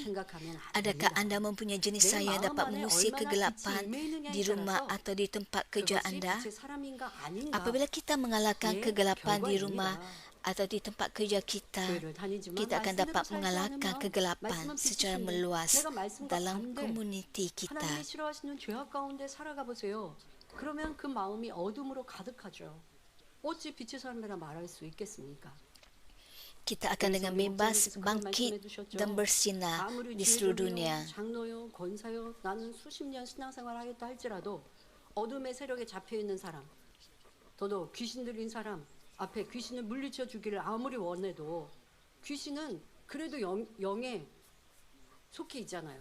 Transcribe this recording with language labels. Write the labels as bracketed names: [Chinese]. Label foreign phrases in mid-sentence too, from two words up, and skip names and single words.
[Malay] Adakah anda mempunyai jenis cahaya yang dapat mengusir kegelapan di rumah atau di tempat kerja anda? Apabila kita mengalahkan kegelapan di rumah atau di tempat kerja kita akan dapat mengalahkan kegelapan secara meluas dalam komuniti kita. [Korean] 그러면 그 마음이 어둠으로 가득하죠. 어찌 빛의 삶이라 말할 수 있겠습니까? [Malay] Kita akan dengan bebas bangkit dan bersinar di seluruh dunia. [Korean] 장로요, 권사요, 나는 수십 년 신앙생활 하겠다 할지라도 어둠의 세력에 잡혀 있는 사람, 더더욱 귀신 들린 사람 앞에 귀신을 물리쳐 주기를 아무리 원해도 귀신은 그래도 영에 속해 있잖아요.